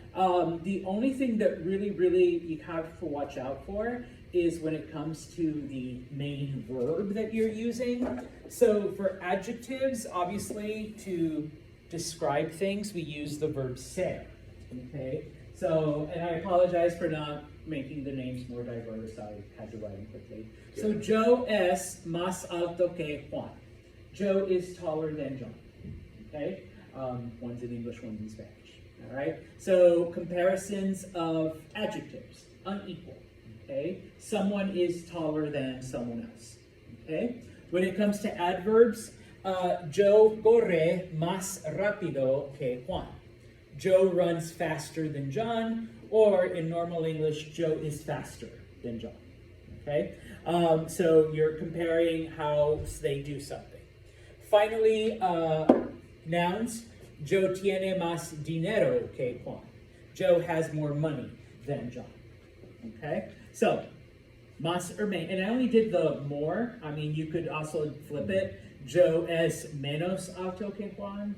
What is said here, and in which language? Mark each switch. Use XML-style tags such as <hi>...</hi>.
<en>The only thing that really you have to watch out for is when it comes to the main verb that you're using. So for adjectives, obviously, to describe things, we use the verb ser, okay? So, and I apologize for not making the names more diverse. I had to write them quickly.</en> <es>So Joe es más alto que Juan.</es> <en>Joe is taller than John, okay? One's in English, one's in Spanish. All right, so comparisons of adjectives, unequal, okay? Someone is taller than someone else, okay? When it comes to adverbs,</en> <es>Joe corre más rápido que Juan.</es> <en>Joe runs faster than John, or in normal English, Joe is faster than John, okay? So you're comparing how they do something. Finally, nouns.</en> <es>Joe tiene más dinero que Juan.</es> <en>Joe has more money than John. Okay? So, más or menos. And I only did the more. I mean, you could also flip it.</en> <es>Joe es menos alto que Juan.</es>